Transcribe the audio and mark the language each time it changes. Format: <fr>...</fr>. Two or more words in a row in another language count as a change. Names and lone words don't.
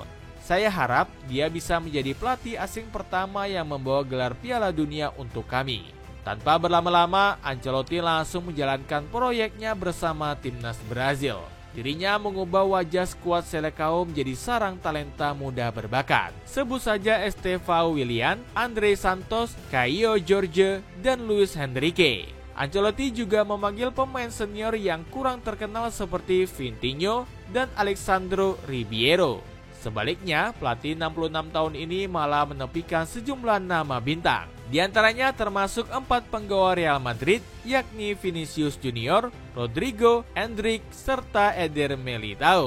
<id>Saya harap dia bisa menjadi pelatih asing pertama yang membawa gelar Piala Dunia untuk kami. Tanpa berlama-lama, Ancelotti langsung menjalankan proyeknya bersama timnas Brazil. Dirinya mengubah wajah skuad Seleção menjadi sarang talenta muda berbakat. Sebut saja Estevão Willian, André Santos, Caio Jorge, dan Luis Henrique. Ancelotti juga memanggil pemain senior yang kurang terkenal seperti Vitinho dan Alexandro Ribeiro. Sebaliknya, pelatih 66 tahun ini malah menepikan sejumlah nama bintang. Di antaranya termasuk 4 penggawa Real Madrid, yakni Vinicius Junior, Rodrigo, Endrick, serta Eder Militão.</id>